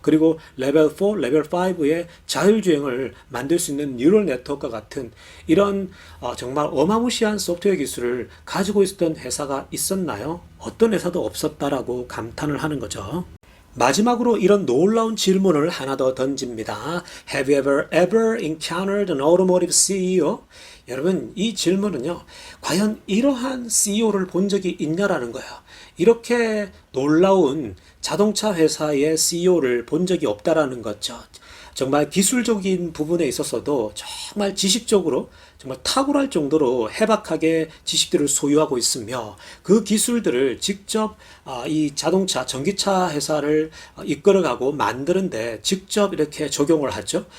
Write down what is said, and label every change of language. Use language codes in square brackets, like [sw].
[ko] 그리고 레벨 4, 레벨 5의 자율주행을 만들 수 있는 뉴럴 네트워크와 같은 이런 정말 어마무시한 소프트웨어 기술을 가지고 있었던 회사가 있었나요? 어떤 회사도 없었다라고 감탄을 하는 거죠. 마지막으로 이런 놀라운 질문을 하나 더 던집니다. [en] Have you ever encountered an automotive CEO? [ko] 여러분, 이 질문은요, 과연 이러한 CEO를 본 적이 있냐라는 거예요. 이렇게 놀라운 자동차 회사의 CEO를 본 적이 없다라는 거죠. 정말 기술적인 부분에 있어서도 정말 지식적으로 정말 탁월할 정도로 해박하게 지식들을 소유하고 있으며 그 기술들을 직접 이 자동차, 전기차 회사를 이끌어가고 만드는데 직접 이렇게 적용을 하죠.